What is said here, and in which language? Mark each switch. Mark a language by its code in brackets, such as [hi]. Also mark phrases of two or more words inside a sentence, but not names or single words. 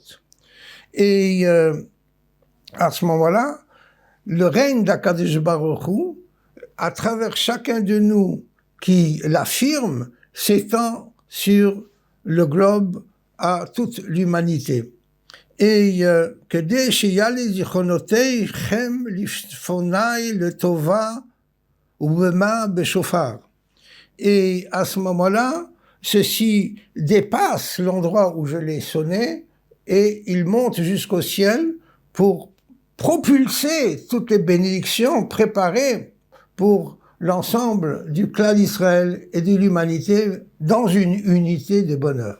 [fr] Et à ce moment-là, le règne d' [he] הקדוש ברוך הוא, [fr] à travers chacun de nous qui l'affirme, s'étend sur le globe à toute l'humanité. [he] Et כדי שיעלה זיכרונותיכם לפני לטובה ובמה בשופר. [fr] Et à ce moment-là, ceci dépasse l'endroit où je l'ai sonné et il monte jusqu'au ciel pour propulser toutes les bénédictions préparées pour l'ensemble du clan d'Israël et de l'humanité dans une unité de bonheur.